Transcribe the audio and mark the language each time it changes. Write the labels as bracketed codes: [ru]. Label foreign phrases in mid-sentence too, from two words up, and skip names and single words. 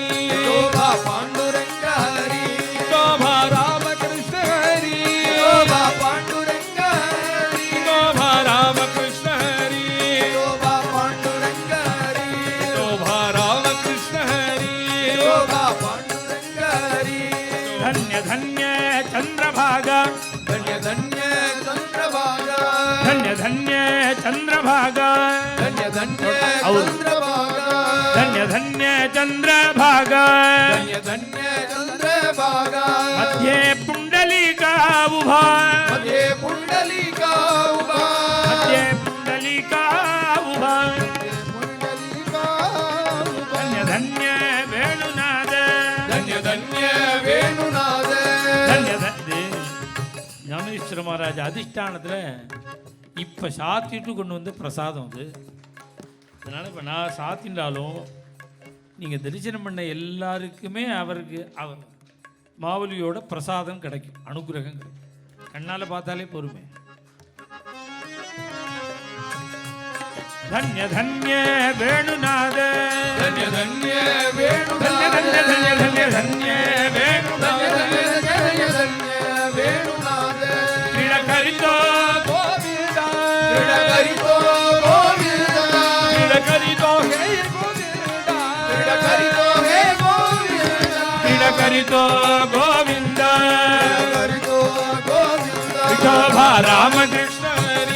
[mr] विठोबा पांडुरंग हरी विठोबा रामकृष्ण हरी विठोबा पांडुरंग हरी विठोबा रामकृष्ण हरी विठोबा पांडुरंग हरी विठोबा रामकृष्ण हरी विठोबा पांडुरंग हरी धन्य धन्य चंद्रभागा धन्य धन्य चंद्रभागा धन्य धन्य चंद्रभागा धन्य धन्य [hi] और [mr] चंद्रभागा धन्य धन्य चंद्रभागा धन्य धन्य चंद्रभागा मध्ये पुंडलिका उभा मध्ये पुंडलिका उभा मध्ये पुंडलिका उभा पुंडलिका उभा धन्य धन्य वेणुनाद धन्य धन्य वेणुनाद धन्य धन्य [ta] ஞானேஸ்வர மகாராஜ் அதிஷ்டானத்தில் இப்போ சாத்திட்டு கொண்டு வந்து பிரசாதம் அது அதனால் இப்போ நான் சாத்தின்றாலும் நீங்கள் தரிசனம் பண்ண எல்லாருக்குமே அவருக்கு மாவலியோட பிரசாதம் கிடைக்கும் அனுகிரகம் கிடைக்கும் கண்ணால் பார்த்தாலே பொறுமை [mr] धन्य धन्य वेणुनाद धन्य धन्य वेणुनाद धन्य धन्य धन्य धन्य वेणुनाद धन्य धन्य वेणुनाद क्रीडकरितो गोविंदा क्रीडकरितो गोविंदा क्रीडकरितो हे गोविंदा क्रीडकरितो हे गोविंदा क्रीडकरितो गोविंदा क्रीडकरितो गोविंदा विठोबा रामकृष्ण हरी